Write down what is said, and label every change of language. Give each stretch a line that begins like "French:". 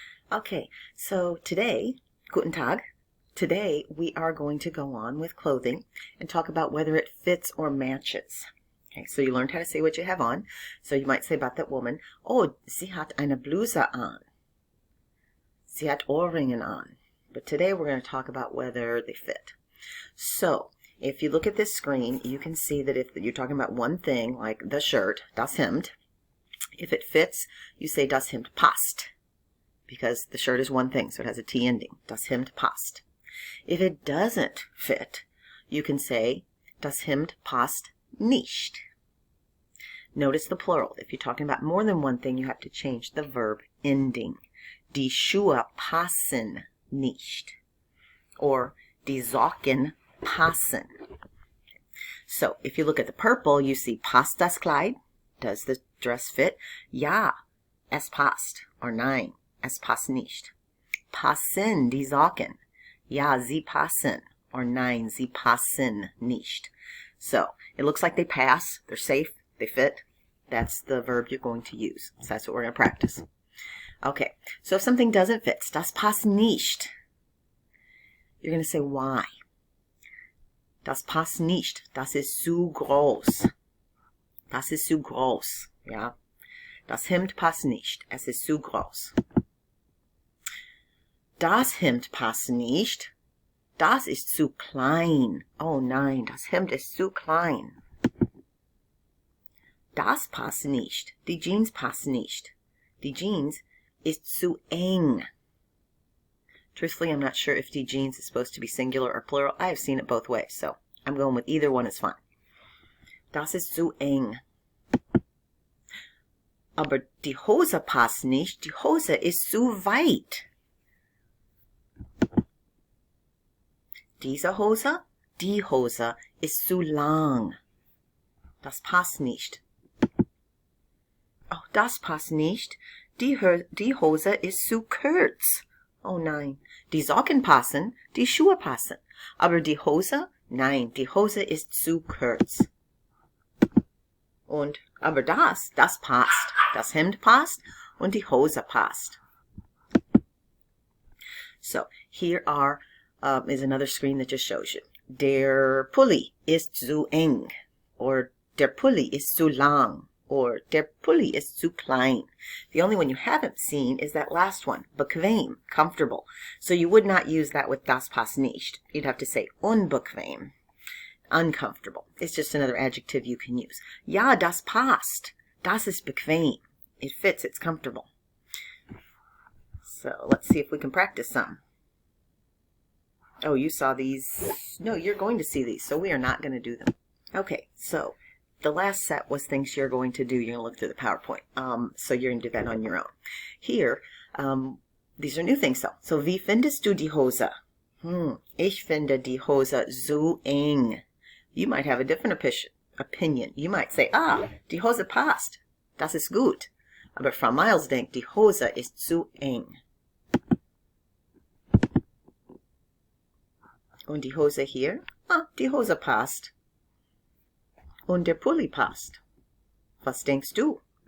English: Okay, so today,
German: Guten Tag,
English: today we are going to go on with clothing and talk about whether it fits or matches. Okay, so you learned how to say what you have on. So you might say about that woman, oh,
German: sie hat eine Bluse an. Sie hat Ohrringe an.
English: But today we're going to talk about whether they fit. So if you look at this screen, you can see that if you're talking about one thing, like the shirt, das Hemd, if it fits, you say
German: das Hemd passt.
English: Because the shirt is one thing, so it has a T ending.
German: Das Hemd passt.
English: If it doesn't fit, you can say
German: das Hemd passt nicht.
English: Notice the plural. If you're talking about more than one thing, you have to change the verb ending.
German: Die Schuhe passen nicht.
English: Or
German: die Socken passen.
English: So if you look at the purple, you see
German: passt das Kleid?
English: Does the dress fit?
German: Ja, es passt. Or nein. Es passt nicht. Passen die Socken? Ja, sie passen. Or nein, sie passen nicht.
English: So, it looks like they pass. They're safe. They fit. That's the verb you're going to use. So that's what we're going to practice. Okay, so if something doesn't fit,
German: das passt nicht.
English: You're going to say why.
German: Das passt nicht. Das ist zu groß. Das ist zu groß. Ja. Das Hemd passt nicht. Es ist zu groß. Das Hemd passt nicht. Das ist zu klein. Oh nein, das Hemd ist zu klein. Das passt nicht. Die Jeans passt nicht. Die Jeans ist zu eng.
English: Truthfully, I'm not sure if die Jeans is supposed to be singular or plural. I have seen it both ways, so I'm going with either one is fine.
German: Das ist zu eng. Aber die Hose passt nicht. Die Hose ist zu weit. Diese Hose, die Hose ist zu lang. Das passt nicht. Oh, das passt nicht. Die Hose ist zu kurz. Oh nein. Die Socken passen, die Schuhe passen. Aber die Hose, nein, die Hose ist zu kurz. Und, aber das passt. Das Hemd passt und die Hose passt.
English: So, here is another screen that just shows you.
German: Der Pulli ist zu eng. Or der Pulli ist zu lang. Or der Pulli ist zu klein.
English: The only one you haven't seen is that last one, bequem, comfortable. So you would not use that with
German: das passt nicht.
English: You'd have to say unbequem, uncomfortable. It's just another adjective you can use.
German: Ja, das passt. Das ist bequem.
English: It fits, it's comfortable. So let's see if we can practice some. Oh, you saw these. No, you're going to see these, so we are not going to do them. Okay, so the last set was things you're going to do. You're going to look through the PowerPoint. So you're going to do that on your own. Here, these are new things, though.
German: So, wie findest du die Hose? Ich finde die Hose zu eng.
English: You might have a different opinion. You might say,
German: die Hose passt. Das ist gut. Aber Frau Miles denkt, die Hose ist zu eng. Und die Hose hier? Die Hose passt. Und der Pulli passt. Was denkst du?